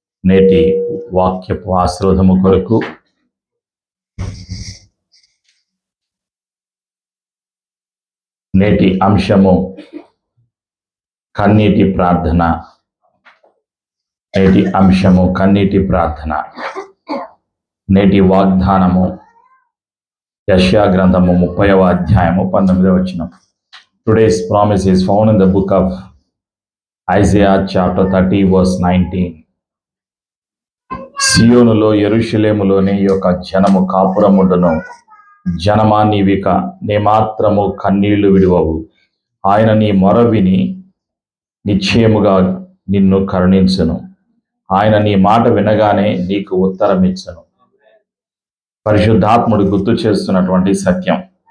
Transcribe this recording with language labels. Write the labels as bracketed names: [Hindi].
[Telugu] నేటి వాక్యపు ఆశీర్వాదము కొరకు నేటి అంశము కన్నీటి ప్రార్థన. నేటి అంశము కన్నీటి ప్రార్థన. నేటి వాగ్దానము యెషయా గ్రంథము 30వ అధ్యాయము 19వ వచనం. [English] Today's promise is found in the book of Isaiah chapter 30 verse 19. [Telugu] సియోనులో యెరూషలేములోని యొక్క జనము కాపురముండును. జనమా నీవిక నేమాత్రము కన్నీళ్లు విడువవు. ఆయన నీ మొర విని నిశ్చయముగా నిన్ను కరుణించును. ఆయన నీ మాట వినగానే నీకు ఉత్తరమిచ్చును. పరిశుద్ధాత్ముడు గుర్తు చేస్తున్నటువంటి సత్యం.